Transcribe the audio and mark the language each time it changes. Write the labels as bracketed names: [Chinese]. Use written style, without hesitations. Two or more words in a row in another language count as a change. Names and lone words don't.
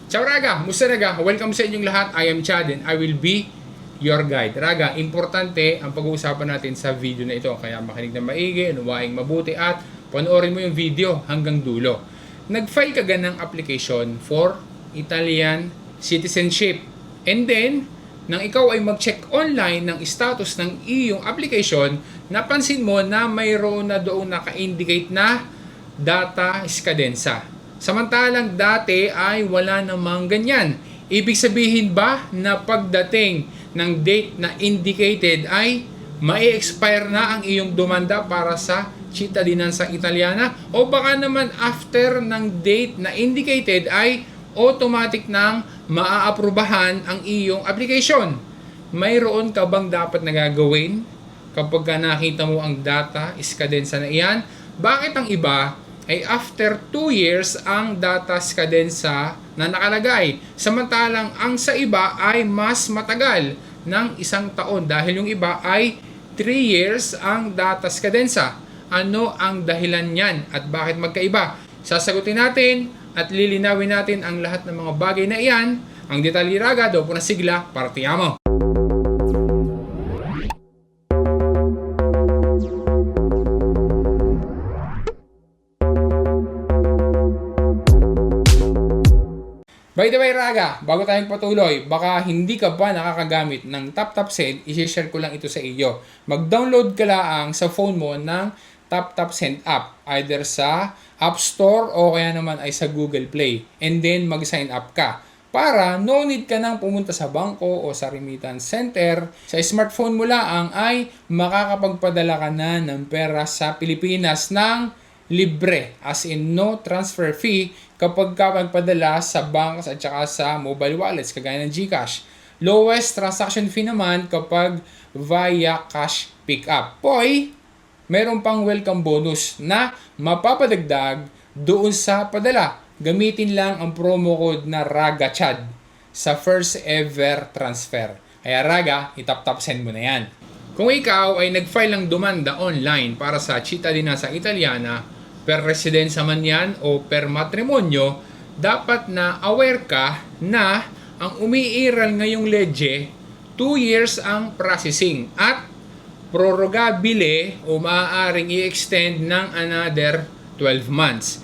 [Filipino] Ciao Raga! Musta Raga? Welcome sa inyong lahat. [English] I am Chad and I will be your guide. [Filipino] Raga, importante ang pag-uusapan natin sa video na ito. Kaya makinig na maigi, unuwaing mabuti at panoorin mo yung video hanggang dulo. Nag-file ka ng [English] application for Italian citizenship. And then, [Filipino] nang ikaw ay mag-check online ng status ng iyong application, napansin mo na mayroon na doon naka-indicate na [Italian] data scadenza. [Filipino] Samantalang dati ay wala namang ganyan. Ibig sabihin ba na pagdating ng date na indicated ay mai-expire na ang iyong demanda para sa [Italian] cittadinanza italiana? [Filipino] O baka naman after ng date na indicated ay automatic nang maaaprubahan ang iyong application? Mayroon ka bang dapat na gagawin kapag nakita mo ang [Italian] data scadenza [Filipino] na iyan? Bakit ang iba ay [English] after 2 years [Filipino] ang [Italian] data scadenza [Filipino] na nakalagay, samantalang ang sa iba ay mas matagal ng 1 taon dahil yung iba ay 3 years ang [Italian] data scadenza? [Filipino] Ano ang dahilan niyan at bakit magkaiba? Sasagutin natin at lilinawin natin ang lahat ng mga bagay na iyan. Ang detalye Raga, [Italian] dopo na sigla, partiamo! [English] By the way Raga, [Filipino] bago tayong patuloy, baka hindi ka ba nakakagamit ng TapTapSend, i-share ko lang ito sa iyo. Mag-download ka lang sa phone mo ng TapTapSend app, either sa App Store o kaya naman ay sa Google Play. And then mag-sign up ka. Para [English] no need [Filipino] ka nang pumunta sa bangko o sa [English] remittance center, [Filipino] sa smartphone mo lang ay makakapagpadala ka na ng pera sa Pilipinas ng libre, [English] as in no transfer fee [Filipino] kapag ka magpadala sa banks at saka sa [English] mobile wallets [Filipino] kagaya ng GCash. [English] Lowest transaction fee [Filipino] naman kapag via [English] cash pickup. [Filipino] Poy, meron pang [English] welcome bonus [Filipino] na mapapadagdag doon sa padala. Gamitin lang ang [English] promo code [Filipino] na RAGACHAD sa [English] first ever transfer. [Filipino] Kaya Raga, itap-tap-send mo na yan. Kung ikaw ay nag-file ng demanda online para sa [Italian] cittadinanza italiana, per residenza [Filipino] man yan o [Italian] per matrimonyo, [Filipino] dapat na aware ka na ang umiiral ngayong legye, 2 years ang processing at prorogabile o maaaring i-extend ng [English] another 12 months.